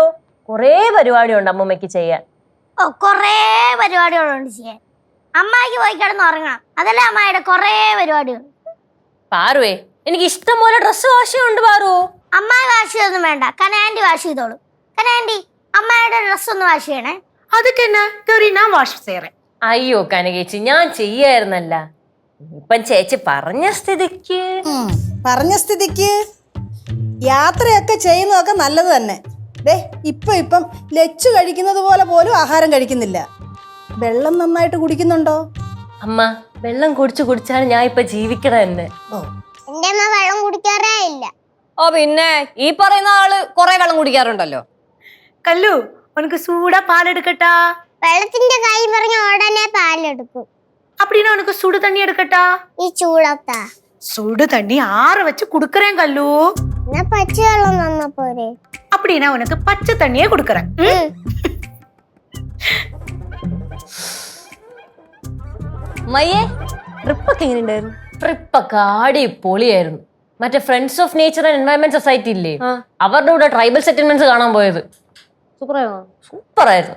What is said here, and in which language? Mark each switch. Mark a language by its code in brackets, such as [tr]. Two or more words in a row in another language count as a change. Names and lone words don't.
[ml] കൊറേ പരിപാടി ഉണ്ട് അമ്മമ്മയ്ക്ക് ചെയ്യാൻ. ഓ, കൊറേ പരിപാടികളുണ്ട് ചെയ്യാൻ. അമ്മായിക്ക് പോയി കിടന്ന് ഉറങ്ങണം, അതല്ലേ അമ്മായിയുടെ കൊറേ പരിപാടികൾ. പാറുവേ, എനിക്ക് ഇഷ്ടം പോലെ [en] dress wash [ml] ചെയ്യുന്നുണ്ട് പാറു. അമ്മായി വാഷ് ചെയ്തൊന്നും വേണ്ട, കനാൻഡി വാഷ് ചെയ്തോളൂ. കനാൻഡി, അമ്മായിയുടെ ഡ്രസ് ഒന്ന് വാഷ് ചെയ്യണേ. [ta] அதுக்கு என்ன சரி நான் வாஷ் செய்யறேன். [ml] അയ്യോ കനകേച്ചി, ഞാൻ ചെയ്യായിരുന്നല്ല. ഇപ്പം ചേച്ചി പറഞ്ഞ സ്ഥിതിക്ക് യാത്രയൊക്കെ ചെയ്യുന്നതൊക്കെ നല്ലത് തന്നെ. ദേ ഇപ്പം ലച്ചു കഴിക്കുന്നത് പോലെ പോലും ആഹാരം കഴിക്കുന്നില്ല. വെള്ളം നന്നായിട്ട് കുടിക്കുന്നുണ്ടോ? അമ്മ, വെള്ളം കുടിച്ചാണ് ഞാൻ ഇപ്പൊ ജീവിക്കണത് തന്നെ. എന്റെ അമ്മ വെള്ളം കുടിക്കാറേ ഇല്ല. ഓ പിന്നെ ഈ പറയുന്ന ആള് കൊറേ വെള്ളം കുടിക്കാറുണ്ടല്ലോ. [ta] കല്ലു, ഉനക്ക് சூடா பால் எடுக்கட்டா? [ml] വെള്ളത്തിന്റെ കൈ പറഞ്ഞ ഉടനെ പാലെടുക്കും. [ta] அப்படினா உனக்கு சுடு தண்ணி எடுக்கட்டா? [ml] ഈ ചൂടത്താ [ta] சுடு தண்ணி ஆற வச்சு குடுக்கறேன் கல்லு. [ml] എന്നാ പച്ചവെള്ളം തന്നാ പോരെ? [ta] அப்படினா உனக்கு பச்சை தண்ணியே குடுக்கறேன். [ml] മയ്യേ, ട്രിപ്പൊക്കെ എങ്ങനെയുണ്ടായിരുന്നു? ട്രിപ്പൊക്കെ അടിപൊളിയായിരുന്നു. മറ്റേ ഫ്രണ്ട്സ് ഓഫ് നേച്ചർ ആൻഡ് എൻവയൺമെന്റ് സൊസൈറ്റി ഇല്ലേ, അവരുടെ കൂടെ [en] tribal settlements [ml] കാണാൻ പോയത്. സൂപ്പറായിരുന്നു.